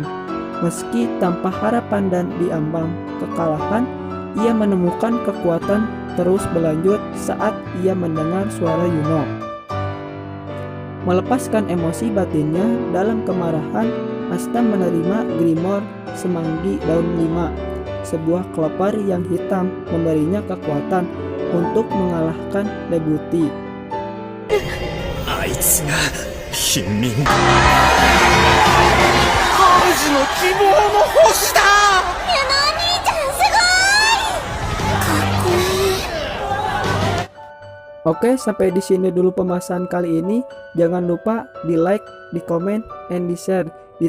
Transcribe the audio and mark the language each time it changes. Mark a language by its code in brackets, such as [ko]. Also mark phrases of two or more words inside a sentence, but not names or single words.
[id] Meski tanpa harapan dan diambang kekalahan, ia menemukan kekuatan terus berlanjut saat ia mendengar suara Yuno. Melepaskan emosi batinnya dalam kemarahan, Asta menerima Grimoire Semanggi Daun 5. Sebuah kelopar yang hitam memberinya kekuatan untuk mengalahkan Debuti. [ja] あいつが貧民 [id] Oke, sampai di sini dulu pembahasan kali ini. Jangan lupa di like, di komen, and di share.